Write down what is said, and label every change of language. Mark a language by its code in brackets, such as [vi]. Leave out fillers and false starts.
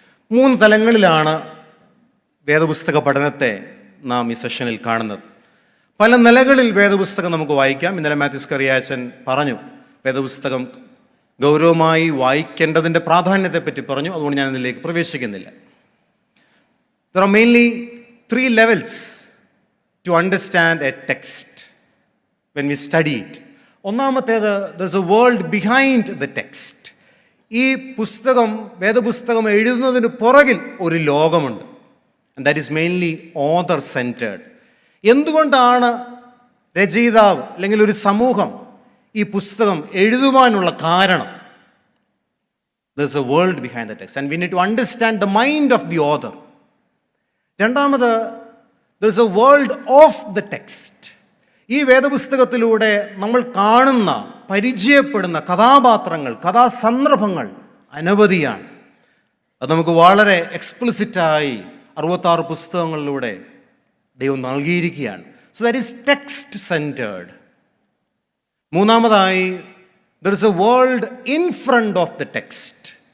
[ml] 3 തലങ്ങളിലാണ് വേദപുസ്തക പഠനത്തെ നാം ഈ സെഷനിൽ കാണുന്നത്. പല നിലകളിൽ വേദപുസ്തകം നമുക്ക് വായിക്കാം. ഇന്നലെ മാത്യൂസ് കറിയാച്ചൻ പറഞ്ഞു, വേദപുസ്തകം ഗൗരവമായി വായിക്കേണ്ടതിൻ്റെ പ്രാധാന്യത്തെപ്പറ്റി പറഞ്ഞു. അതുകൊണ്ട് ഞാൻ ഇതിലേക്ക് പ്രവേശിക്കുന്നില്ല. [en] There are mainly 3 levels to understand a text when we study it. [ml] ഒന്നാമത്തേത്, [en] there's a world behind the text. [ml] ഈ പുസ്തകം, വേദപുസ്തകം എഴുതുന്നതിന് പുറകിൽ ഒരു ലോകമുണ്ട്. [en] And that is mainly author centered. [ml] എന്തുകൊണ്ടാണ് രചയിതാവ് അല്ലെങ്കിൽ ഒരു സമൂഹം ഈ പുസ്തകം എഴുതുവാനുള്ള കാരണം? [en] There's a world behind the text and we need to understand the mind of the author. [ml] രണ്ടാമത്, [en] there's a world of the text. [ml] ഈ വേദപുസ്തകത്തിലൂടെ നമ്മൾ കാണുന്ന, പരിചയപ്പെടുന്ന കഥാപാത്രങ്ങൾ, കഥാസന്ദർഭങ്ങൾ അനവധിയാണ്. അത് നമുക്ക് വളരെ എക്സ്പ്ലിസിറ്റായി 66 പുസ്തകങ്ങളിലൂടെ ദൈവം നൽകിയിരിക്കുകയാണ്. [en] So that is text centred. [ml] മൂന്നാമതായി, [en] There is a world in front of the text.